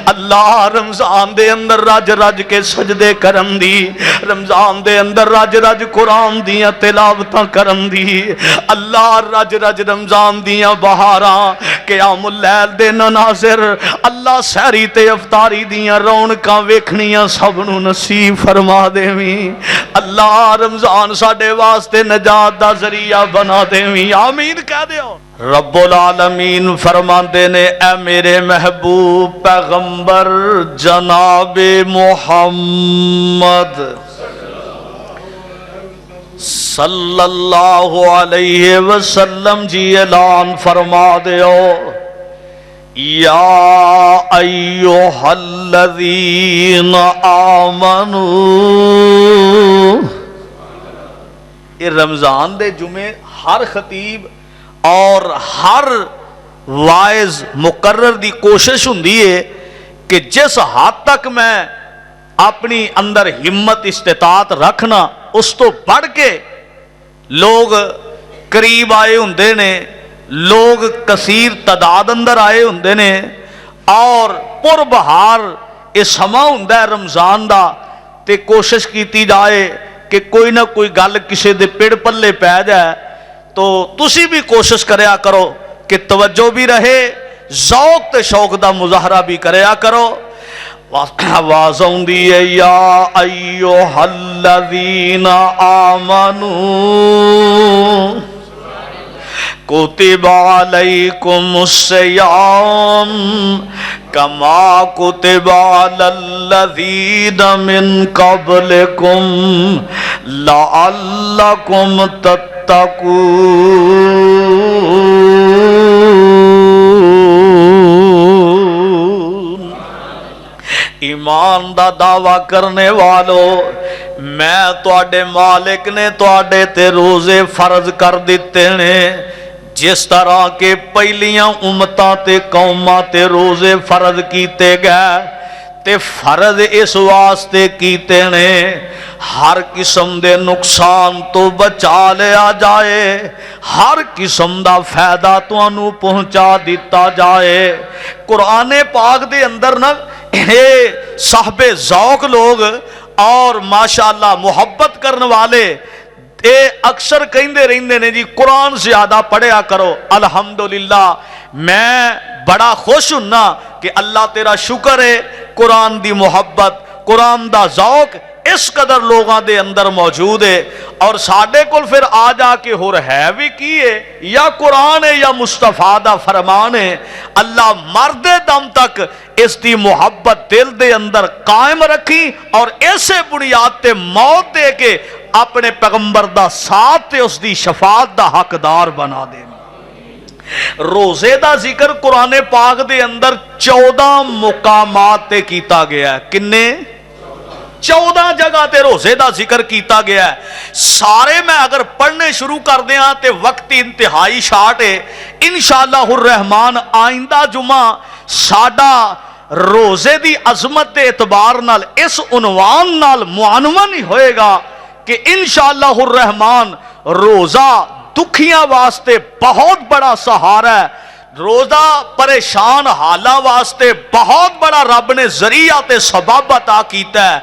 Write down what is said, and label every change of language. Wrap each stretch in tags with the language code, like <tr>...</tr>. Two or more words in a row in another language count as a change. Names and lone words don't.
<pa>اللہ رمضان دے اندر رج رج کے سجدے کرن دی، رمضان دے اندر رج رج قرآن دیاں تلاوتاں کرن دی، اللہ رج رج رمضان دیاں بہاراں قیام اللیل دے نظارے، اللہ سحری تے افطاری دیاں رونقاں ویکھنیاں سب نوں نصیب فرما دیویں. اللہ رمضان ساڈے واسطے نجات دا ذریعہ بنا دیویں. آمین کہہ دیو.</pa> <ar>رب العالمين</ar> <pa>فرماتے نے، اے میرے محبوب پیغمبر جنابِ محمد</pa> <ar>صلى الله عليه وسلم</ar> <pa>جی اعلان فرما دیو,</pa> <ar>يا أيها الذين آمنوا.</ar> <pa>ایہ رمضان دے جمعے ہر خطیب اور ہر واعظ مقرر دی کوشش ہوندی ہے کہ جس حد تک میں اپنی اندر ہمت استطاعت رکھناں، اس توں ودھ کے لوک قریب آئے ہوندے نے، لوک کثیر تعداد اندر آئے ہوندے نے اور پُر بہار ایہ سماں ہوندا ہے رمضان دا، تے کوشش کیتی جائے کہ کوئی نہ کوئی گل کسے دے پڑ پلے پے جائے. تو تسی وی کوشش کریا کرو کہ توجہ وی رہے، ذوق تے شوق دا مظاہرہ وی کریا کرو. آواز آؤندی ہے,</pa> <ar>يا أيها الذين آمنوا كتب عليكم الصيام كما كتب على الذين من قبلكم لعلكم تتقون.</ar> <pa>ایمان دا دعویٰ کرن والیو، میں تہاڈے مالک نے تہاڈے تے روزے فرض کر دتے نے، جس طرح کہ پہلیاں امتاں تے قوماں تے روزے فرض کیتے گئے، تے فرض اس واسطے کیتے نے ہر قسم دے نقصان توں بچا لیا جائے، ہر قسم دا فائدہ تہانوں پہنچا دتا جائے. قرآن پاک دے اندر نا ایہ صاحبِ ذوق لوک اور ماشاءاللہ محبت کرن والے ایہ اکثر کہندے رہندے نے، جی قرآن زیادہ پڑھیا کرو. अल्हम्दुलिल्लाह, میں بڑا خوش ہوناں کہ اللہ تیرا شکر ہے، قرآن دی محبت، قرآن دا ذوق اس قدر لوکاں دے اندر موجود ہے. اور ساڈے کول فیر آ جا کے ہور ہے وی کی ہے، یا قرآن ہے یا مصطفیٰ دا فرمان ہے. اللہ مردے دم تک اس دی محبت دل دے اندر قائم رکھیں اور ایسے بنیاد تے موت دے کے اپنے پیغمبر دا ساتھ تے اس دی شفاعت دا حقدار بنا دے. روزے دا ذکر قرآن پاک دے اندر 14 مقامات تے کیتا گیا ہے. کنے؟ 14 جگہ تے روزے دا ذکر کیتا گیا ہے. سارے میں اگر پڑھنے شروع کر دتا تو وقت انتہائی شارٹ ہے.</pa> <ar>إن شاء الله الرحمن</ar> <pa>آئندہ جمعہ ساڈا روزے دی عظمت دے اعتبار نال اس عنوان نال معنون ہی ہوئے گا کہ</pa> <ar>إن شاء الله الرحمن</ar> <pa>روزہ دکھیاں واسطے بہت وڈا سہارا ہے، روزہ پریشان حالاں واسطے بہت وڈا رب نے ذریعہ تے سبب عطا کیتا ہے.</pa>